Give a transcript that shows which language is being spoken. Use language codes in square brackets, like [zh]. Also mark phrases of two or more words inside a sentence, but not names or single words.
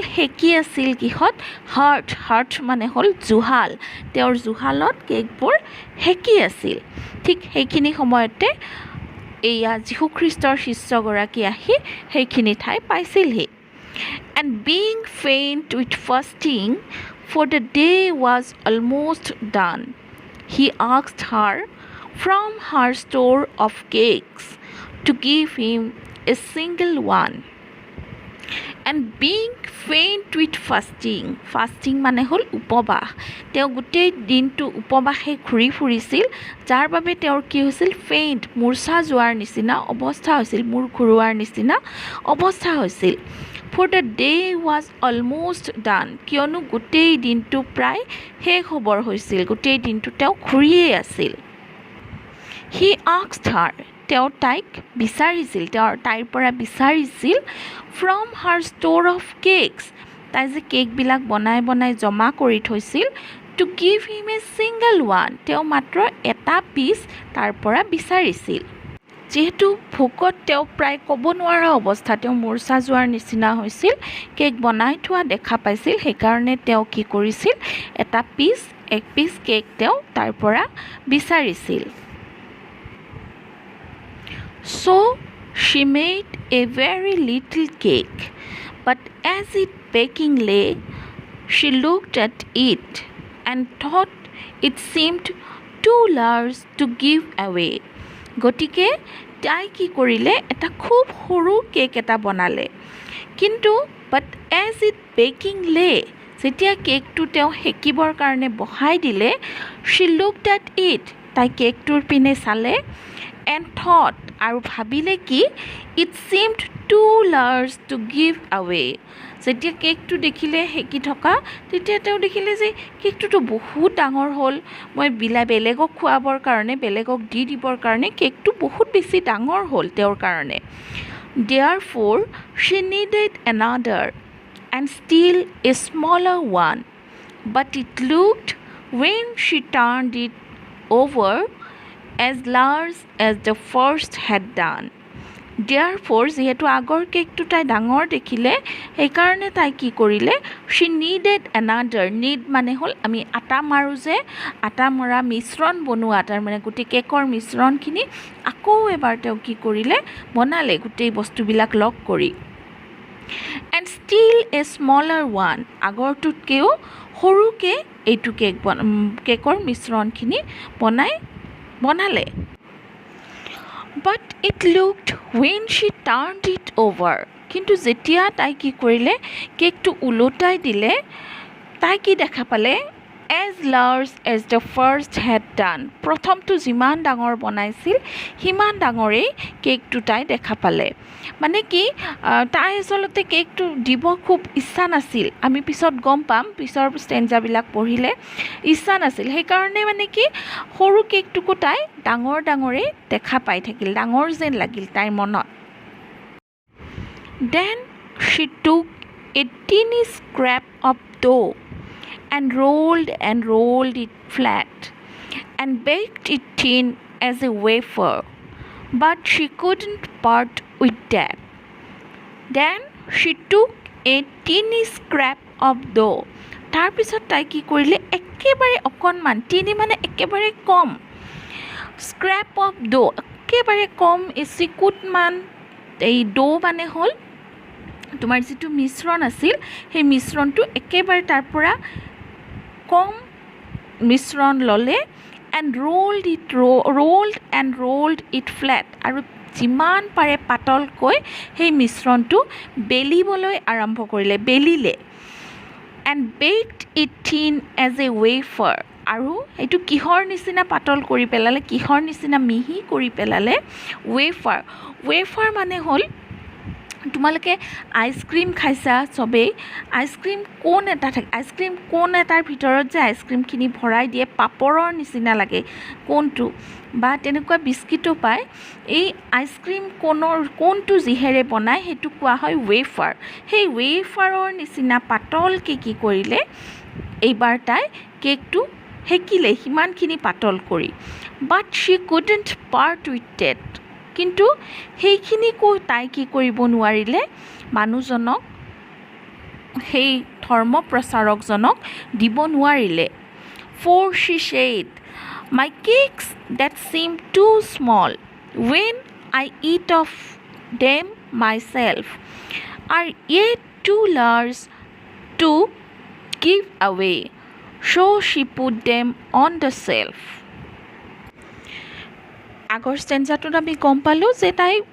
[as] সেকি আছিল কিহত? হাৰ্ট মানে হ'ল জুহাল। তেওঁৰ জুহালত কেকবোৰ সেকি আছিল। ঠিক সেইখিনি সময়তে এয়া যীশুখ্ৰীষ্টৰ শিষ্যগৰাকী আহি সেইখিনি ঠাই পাইছিলহি। [en] And being faint with fasting, for the day was almost done, he asked her from her store of cakes to give him a single one. And being faint with fasting [as] মানে হ'ল উপবাস তেওঁ গোটেই দিনটো উপবাসে ঘূৰি ফুৰিছিল যাৰ বাবে তেওঁৰ কি হৈছিল ফেইণ্ট মূৰ্ছা যোৱাৰ নিচিনা অৱস্থা হৈছিল মূৰ ঘূৰোৱাৰ নিচিনা অৱস্থা হৈছিল [en] for the day was almost done [as] কিয়নো গোটেই দিনটো প্ৰায় শেষ হ'বৰ হৈছিল গোটেই দিনটো তেওঁ ঘূৰিয়েই আছিল [en] he asked her [as] তেওঁ তাইক বিচাৰিছিল তাইৰ পৰা বিচাৰিছিল from [en] her store of cakes [as] তাই যে কেকবিলাক বনাই জমা কৰি থৈছিল [en] to give him a single one [as] তেওঁ মাত্ৰ এটা পিচ তাৰ পৰা বিচাৰিছিল যেহেতু ভোকত তেওঁ প্ৰায় ক'ব নোৱাৰা অৱস্থা তেওঁ মূৰ্ছা যোৱাৰ নিচিনা হৈছিল কেক বনাই থোৱা দেখা পাইছিল সেইকাৰণে তেওঁ কি কৰিছিল এক পিচ কেক তেওঁ তাৰ পৰা বিচাৰিছিল [en] So she made a very little cake, but as it baking lay, she looked at it and thought it seemed too large to give away. [as] গতিকে তাই কি কৰিলে এটা খুব সৰু কেক এটা বনালে কিন্তু [en] but as it baking lay [as] যেতিয়া কেকটো তেওঁ হেকিবৰ কাৰণে বহাই দিলে [en] she looked at it [as] তাই কেকটোৰ পিনে চালে [en] and thought [as] আৰু ভাবিলে কি [en] it seemed too large to give away [as] যেতিয়া কেকটো দেখিলে হেকি থকা তেতিয়া তেওঁ দেখিলে যে কেকটোতো বহুত ডাঙৰ হ'ল মই বেলেগক খুৱাবৰ কাৰণে বেলেগক দি দিবৰ কাৰণে কেকটো বহুত বেছি ডাঙৰ হ'ল তেওঁৰ কাৰণে [en] therefore she needed another and still a smaller one but it looked when she turned it over as large as the first had done therefore [as] যেহেতু আগৰ কেকটো তাই ডাঙৰ দেখিলে সেইকাৰণে তাই কি কৰিলে [en] she needed another [as] need মানে হ'ল আমি আটা মাৰো যে আটা মৰা মিশ্ৰণ বনোৱা তাৰ মানে গোটেই কেকৰ মিশ্ৰণখিনি আকৌ এবাৰ তেওঁ কি কৰিলে বনালে গোটেই বস্তুবিলাক লগ কৰি [en] and still a smaller one [as] আগৰটোতকৈও সৰুকে এইটো কেকৰ মিশ্ৰণখিনি বনালে [en] but it looked when she turned it over [as] কিন্তু যেতিয়া তাই কি কৰিলে কেকটো উলটাই দিলে তাই কি দেখা পালে [en] as large as the first had done [as] প্ৰথমটো যিমান ডাঙৰ বনাইছিল সিমান ডাঙৰেই কেকটো তাই দেখা পালে মানে কি তাই আচলতে কেকটো দিব খুব ইচ্ছা নাছিল আমি পিছত গম পাম পিছৰ ষ্টেঞ্জাবিলাক পঢ়িলে ইচ্ছা নাছিল সেইকাৰণে মানে কি সৰু কেকটোকো তাই ডাঙৰেই দেখা পাই থাকিল ডাঙৰ যেন লাগিল তাইৰ মনত [en] then she took a teeny scrap of dough and rolled it flat and baked it thin as a wafer but she couldn't part with that then she took a teeny scrap of dough [as] তাৰ পিছত তাই কি কৰিলে একেবাৰে অকণমান তিনি মানে একেবাৰে কম [en] scrap of dough [as] একেবাৰে কম চিকুটমান এই ডো মানে হ'ল তোমাৰ যিটো মিশ্ৰণ আছিল সেই মিশ্ৰণটো একেবাৰে তাৰ পৰা কম মিশ্ৰণ ললে and [en] rolled it flat [as] আৰু যিমান পাৰে পাতলকৈ সেই মিশ্ৰণটো বেলিবলৈ আৰম্ভ কৰিলে বেলিলে [en] and baked it thin as a wafer [as] আৰু এইটো কিহৰ নিচিনা পাতল কৰি পেলালে কিহৰ নিচিনা মিহি কৰি পেলালে ৱেফাৰ মানে হ'ল তোমালোকে আইসক্ৰীম খাইছা সবেই [en] ice cream cone [as] এটাৰ ভিতৰত যে আইসক্ৰীমখিনি ভৰাই দিয়ে পাপৰৰ নিচিনা লাগে কোনটো বা তেনেকুৱা বিস্কিটো পায় এই আইসক্ৰীম কোনটো যিহেৰে বনায় সেইটো কোৱা হয় ৱেফাৰ সেই ৱেফাৰৰ নিচিনা পাতলকৈ কি কৰিলে এইবাৰ তাই কেকটো হেকিলে সিমানখিনি পাতল কৰি [en] but she couldn't part with it [as] কিন্তু সেইখিনিকো তাই কি কৰিব নোৱাৰিলে মানুহজনক সেই ধৰ্ম প্ৰচাৰকজনক দিব নোৱাৰিলে [en] for she said my cakes that seem too small when I eat of them myself are yet too large to give away so she put them on the shelf [as] আগৰ ষ্টেঞ্জাটোত আমি গম পালোঁ যে তাই